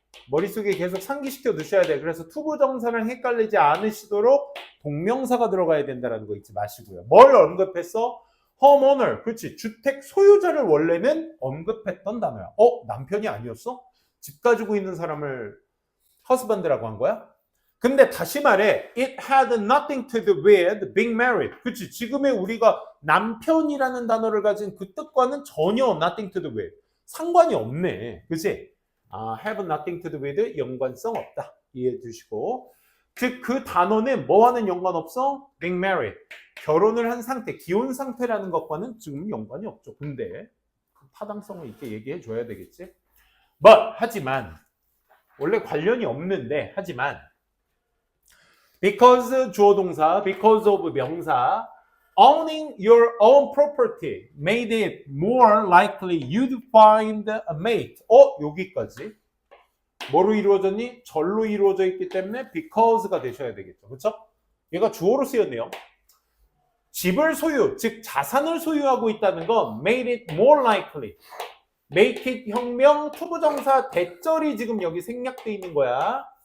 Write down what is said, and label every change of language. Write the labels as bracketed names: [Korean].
[Korean] 머릿속에 계속 상기시켜 두셔야 돼요. 그래서 투부정사랑 헷갈리지 않으시도록 동명사가 들어가야 된다는 거 잊지 마시고요. 뭘 언급했어? homeowner, 그렇지. 주택 소유자를 원래는 언급했던 단어야. 남편이 아니었어? 집 가지고 있는 사람을 husband라고 한 거야? 근데 다시 말해, [English] it had nothing to do with being married. [Korean] 그치? 지금의 우리가 남편이라는 단어를 가진 그 뜻과는 전혀 [English] nothing to do with. [Korean] 상관이 없네. 그치? [English] have nothing to do with [Korean] 연관성 없다. 이해해 주시고. 즉, 그 단어는 뭐와는 연관 없어? [English] being married. [Korean] 결혼을 한 상태, 기혼 상태라는 것과는 지금 연관이 없죠. 근데 타당성을 있게 얘기해 줘야 되겠지? 하지만, 원래 관련이 없는데, 하지만, [English] because [Korean] 주어 동사, [English] because of [Korean] 명사, [English] owning your own property made it more likely you'd find a mate. [Korean] 여기까지. 뭐로 이루어졌니? 절로 이루어져 있기 때문에 because가 되셔야 되겠죠. 그렇죠? 얘가 주어로 쓰였네요. 집을 소유, 즉 자산을 소유하고 있다는 건 [English] made it more likely. make it [Korean] 혁명 투부정사 대절이 지금 여기 생략돼 있는 거야.